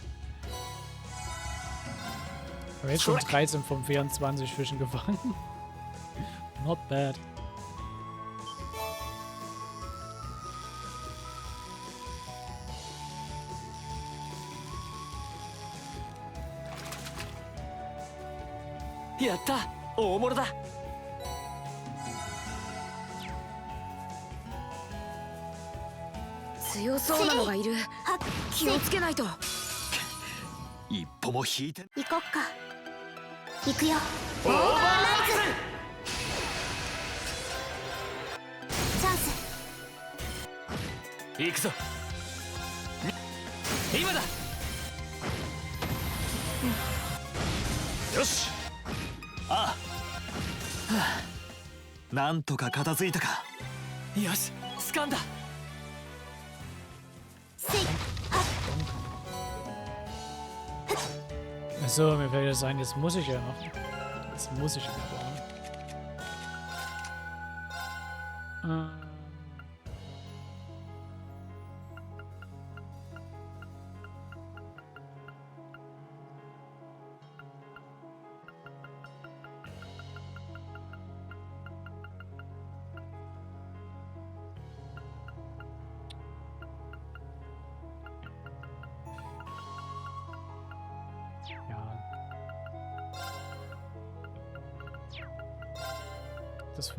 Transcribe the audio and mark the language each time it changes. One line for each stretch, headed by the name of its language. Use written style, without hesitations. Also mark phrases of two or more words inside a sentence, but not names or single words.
German: Aber jetzt schon 13 von 24 Fischen gefangen.
English: Not bad.
German: Ja, da!
Japanese: 大物だ。強そうなのがいる。気をつけないと。一歩も引いて。行こっか。行くよ。オーバーライチャンス。ズ。行くぞ。今だ。よし。ああ。はあ、なんとか片付いたか。よし、掴んだ。
German: Achso, mir fällt das ein, jetzt muss ich ja noch. Jetzt muss ich ja bauen. Das war